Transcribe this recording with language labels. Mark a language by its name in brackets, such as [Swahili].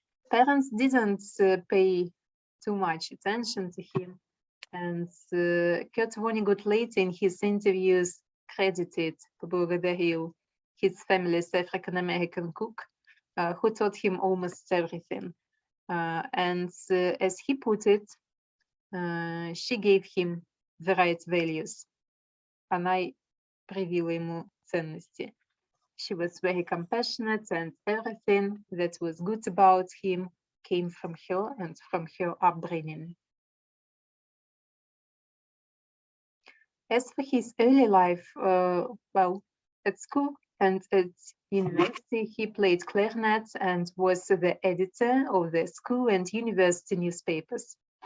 [English] Parents didn't pay too much attention to him, and Kurt Vonnegut later in his interviews credited, [Russian] поблагодарил [English] his family's African-American cook, who taught him almost everything. And as he put it, she gave him the right values. [Russian] Она привила ему ценности. [English] She was very compassionate, and everything that was good about him came from her and from her upbringing. As for his early life, well, at school and at university, he played clarinet and was the editor of the school and university newspapers.